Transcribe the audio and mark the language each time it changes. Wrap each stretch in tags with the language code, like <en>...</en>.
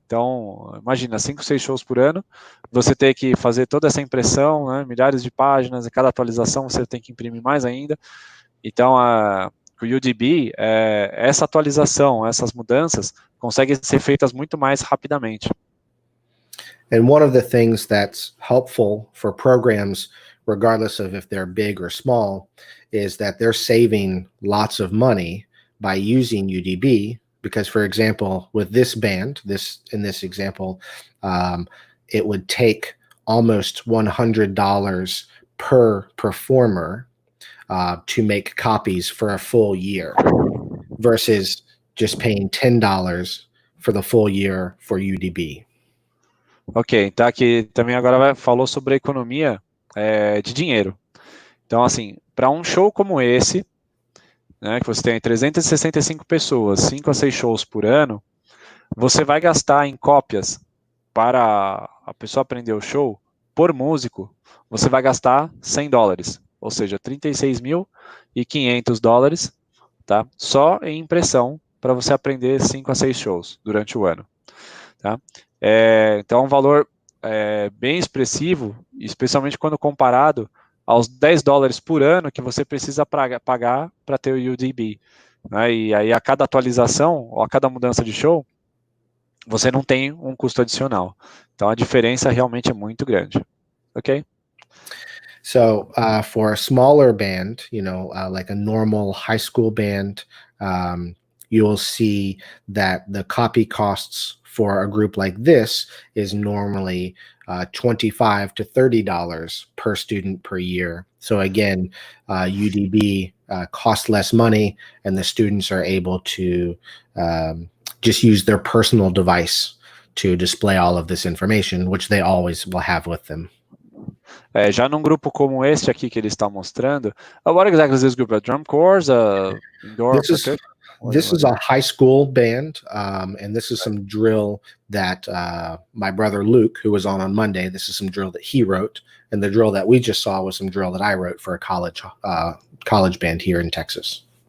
<pt>Então, imagina, 5, 6 shows por ano, você tem que fazer toda essa impressão, né, milhares de páginas, e cada atualização você tem que imprimir mais ainda. Então, o UDB, essa atualização, essas mudanças, conseguem ser feitas muito mais rapidamente.</pt> <en>And one of the things that's helpful for programs, regardless of if they're big or small, is that they're saving lots of money by using UDB. Because, for example, with this band, in this example, it would take almost $100 per performer to make copies for a full year, versus just paying $10 for the full year for UDB.</en> <pt>Ok, tá aqui também agora falou sobre a economia de dinheiro. Então, assim, para um show como esse, né, que você tem 365 pessoas, 5 a 6 shows por ano, você vai gastar em cópias para a pessoa aprender o show, por músico, você vai gastar $100, ou seja, $36.500, tá? Só em impressão para você aprender 5 a 6 shows durante o ano. Tá? Então, é um valor bem expressivo, especialmente quando comparado aos $10 por ano que você precisa pagar para ter o UDB. Né? E aí, a cada atualização, ou a cada mudança de show, você não tem um custo adicional. Então, a diferença realmente é muito grande. Ok?</pt> <en>So for a smaller band, like a normal high school band, you'll see that the copy costs for a group like this is normally $25 to $30 per student per year. So again, UDB costs less money, and the students are able to just use their personal device to display all of this information, which they always will have with them.</en> <pt>Já num grupo como este aqui que ele está mostrando,</pt> <en>what exactly is this group? A drum corps, indoor percussion? This is a high school band, and this is some drill that my brother Luke, who was on Monday, this is some drill that he wrote, and the drill that we just saw was some drill that I wrote for a college band here in Texas.</en>